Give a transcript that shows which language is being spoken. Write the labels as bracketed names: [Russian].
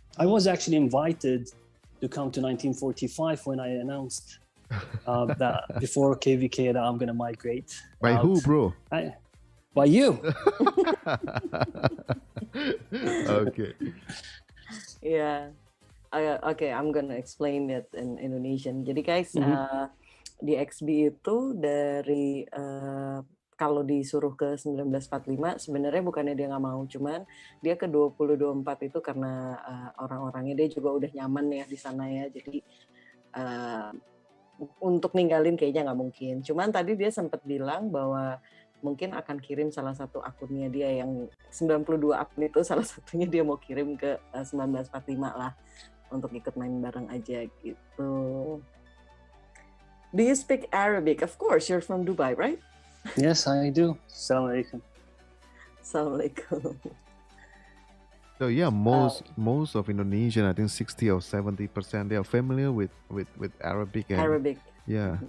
[English] I was actually invited to come to 1945 when I announced that before KVK that I'm gonna migrate. By who, bro? By you. Okay. Yeah. Okay, I'm gonna explain it in Indonesian. [Indonesian] Jadi guys, di XB itu dari kalau disuruh ke 1945 sebenarnya bukannya dia nggak mau, cuman dia ke 2024 itu karena orang-orangnya dia juga udah nyaman ya di sana ya. Jadi untuk ninggalin kayaknya nggak mungkin. Cuman tadi dia sempat bilang bahwa mungkin akan kirim salah satu akunnya dia yang 92 akun itu, salah satunya dia mau kirim ke 1945 lah untuk ikut main bareng aja gitu. [English] Do you speak Arabic? Of course, you're from Dubai, right? Yes, I do. [Arabic] Assalamualaikum. Assalamualaikum. [English] So yeah, most of Indonesian, I think 60 or 70%, they are familiar with Arabic. And, Arabic. Yeah.